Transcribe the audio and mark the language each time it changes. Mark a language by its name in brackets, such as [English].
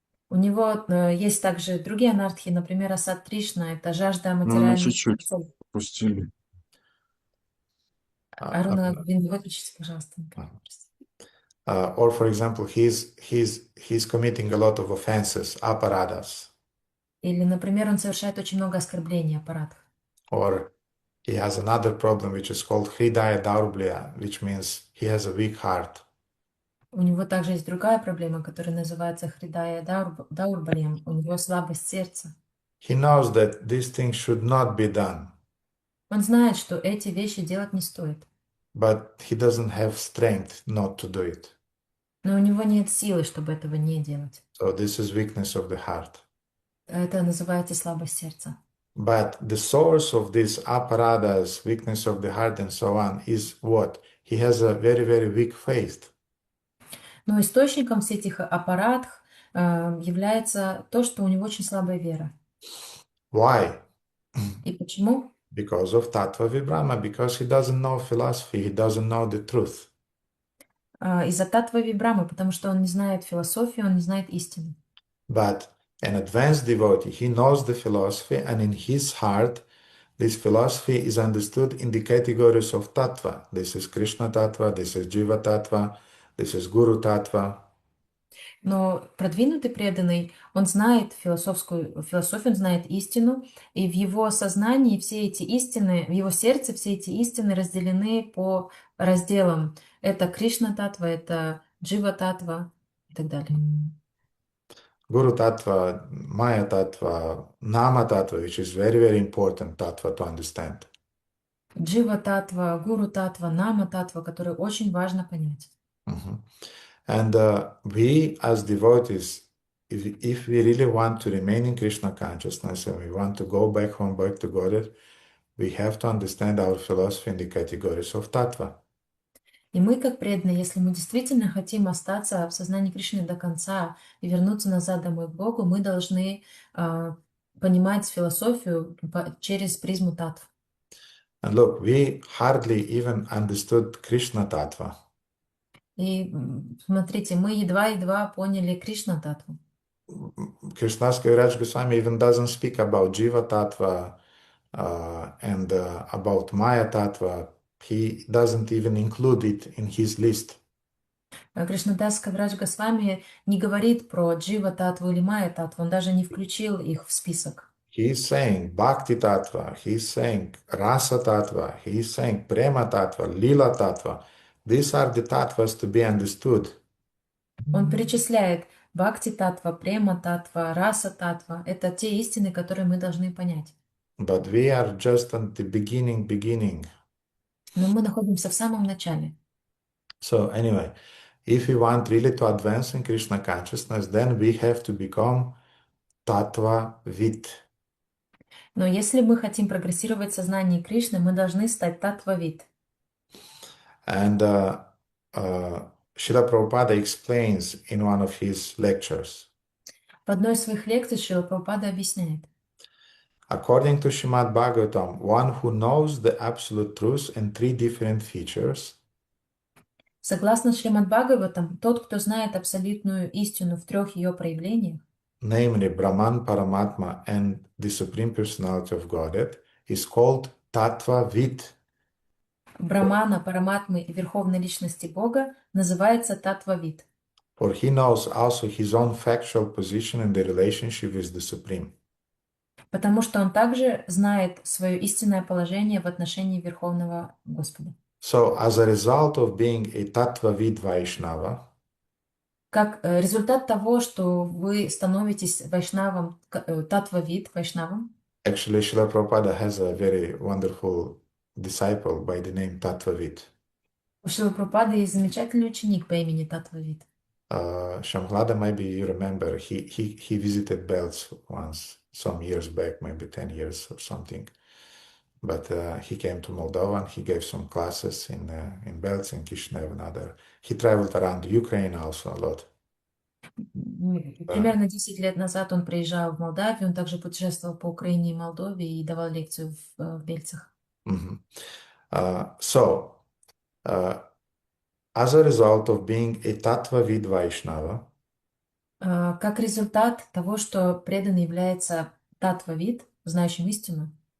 [Russian] У него есть также другие анархии, например, Асад Тришна, это жажда Ну, материальных чуть-чуть целей. пустили. Аруна, выключите, пожалуйста. [English] Or, for example, he's committing a lot of offenses, aparadas, [Russian] Или, например, он совершает очень много оскорблений аппаратов. [English] or he has another problem which is called Hridaya Daurblya, which means he has a weak heart. [Russian] У него также есть другая проблема, которая называется Хридая Даурбалем. У него слабость сердца. [English] He knows that these things should not be done, [Russian] Он знает, что эти вещи делать не стоит. [English] but he doesn't have strength not to do it. [Russian] Но у него нет силы, чтобы этого не делать. [English] So this is weakness of the heart. [Russian] Это называется слабость сердца. [English] But the source of this aparadas, weakness of the heart and so on is what? He has a very, very weak faith. [Russian] Но источником всех этих аппаратов является то, что у него очень слабая вера. [English] Why? [Russian] И почему? [English] Because of Tattva Vibrama, because he doesn't know philosophy, he doesn't know the truth. [Russian] Из-за татва вибрамы, потому что он не знает философию, он не знает истину. [English] But an advanced devotee, he knows the philosophy, and in his heart, this philosophy is understood in the categories of Tattva. This is Krishna Tattva, this is Jiva Tattva, this is Guru Tattva. [Russian] Но продвинутый преданный, он знает философию, он знает истину, и в его сознании все эти истины, в его сердце все эти истины разделены по разделам. Это Кришна Татва, это Джива Татва и так далее. [English] Guru Tattva, Maya Tattva, Nama Tattva, which is very, very important Tattva to understand. [Russian] Джива Татва, Гуру Татва, Нама Татва, которые очень важно понять. Mhm. [English] And we as devotees, if we really want to remain in Krishna consciousness and we want to go back home, back to Godhead, we have to understand our philosophy in the categories of Tattva. [Russian] И мы, как преданные, если мы действительно хотим остаться в сознании Кришны до конца и вернуться назад домой к Богу, мы должны понимать философию через призму татв. [English] And look, we hardly even understood Krishna Tattva. [Russian] И смотрите, мы едва-едва поняли Кришна Татву. [English] Krishnadas Kaviraj Goswami even doesn't speak about Jiva Tattva and about Maya Tattva. He doesn't even include it in his list. [Russian] Кришнадас Кавирадж Госвами не говорит про Джива Татву или Майя Татву, он даже не включил их в список. [English] He's saying Bhakti Tattva, he's saying Rasa Tattva, he's saying Prema Tattva, Lila Tattva. These are the tattvas to be understood. [Russian] Он перечисляет Бхакти Татва, Према Татва, Раса Татва. Это те истины, которые мы должны понять. [English] But we are just at the beginning. [Russian] Но мы находимся в самом начале. [English] So anyway, if we want really to advance in Krishna consciousness, then we have to become Tattva Vid. [Russian] Но если мы хотим прогрессировать в сознании Кришны, мы должны стать татвавид. [English] And Srila Prabhupada explains in one of his lectures. [Russian] В одной из своих лекций Шрила Прабхупада объясняет. [English] According to Srimad Bhagavatam, one who knows the absolute truth and three different features, [Russian] Согласно Шримад Бхагаватам, тот, кто знает абсолютную истину в трех ее проявлениях, [English] namely Brahman, Paramatma, and the Supreme Personality of Godhead, is called Tattva Vid. [Russian] Брамана, Параматмы и Верховной Личности Бога, называется татвавид. [English] For he knows also his own factual position in the relationship with the Supreme. [Russian] Потому что он также знает свое истинное положение в отношении Верховного Господа. [English] So, as a result of being a Tattva Vid Vaishnava, [Russian] Как результат того, что вы становитесь вайшнавом, татвавид, вайшнавом, [English] actually Srila Prabhupada has a very wonderful disciple by the name Tattva Vid. [Russian] у Шрилы Прабхупады есть замечательный ученик по имени Татвавид. [English] Shamhlada, maybe you remember, he visited Belts once, some years back, maybe 10 years or something. but he came to Moldova and he gave some classes in Belz, in Kishinev and other. He traveled around Ukraine also a lot. [Russian] Примерно 10 лет назад он приезжал в Молдавию, он также путешествовал по Украине и Молдове и давал лекцию в Бельцах. Mhm. [English] So, as a result of being a Tattva-vid Vaishnava, [Russian] Как результат того, что преданный является татва-вид, знающим истину,